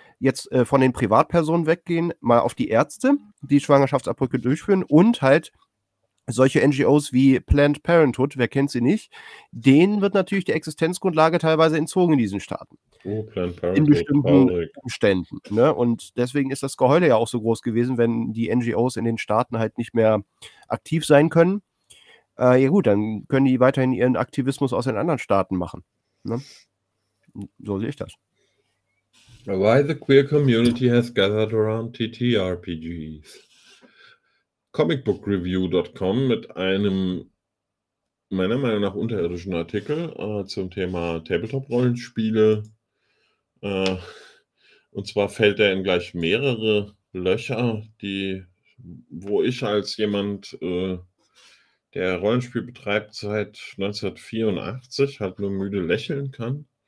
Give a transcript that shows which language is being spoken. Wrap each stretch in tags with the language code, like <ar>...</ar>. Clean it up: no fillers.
<de>Jetzt von den Privatpersonen weggehen, mal auf die Ärzte, die Schwangerschaftsabbrüche durchführen und halt solche NGOs wie Planned Parenthood, wer kennt sie nicht, denen wird natürlich die Existenzgrundlage teilweise entzogen in diesen Staaten. Oh, Planned Parenthood. In bestimmten Umständen. Ne? Und deswegen ist das Geheule ja auch so groß gewesen, wenn die NGOs in den Staaten halt nicht mehr aktiv sein können. Ja gut, dann können die weiterhin ihren Aktivismus aus den anderen Staaten machen. Ne? So sehe ich das.</de> <en>Why the queer community has gathered around TTRPGs.</en> <de>Comicbookreview.com mit einem meiner Meinung nach unterirdischen Artikel zum Thema Tabletop-Rollenspiele. Und zwar fällt er in gleich mehrere Löcher, wo ich als jemand, der Rollenspiel betreibt seit 1984, halt nur müde lächeln kann.</de>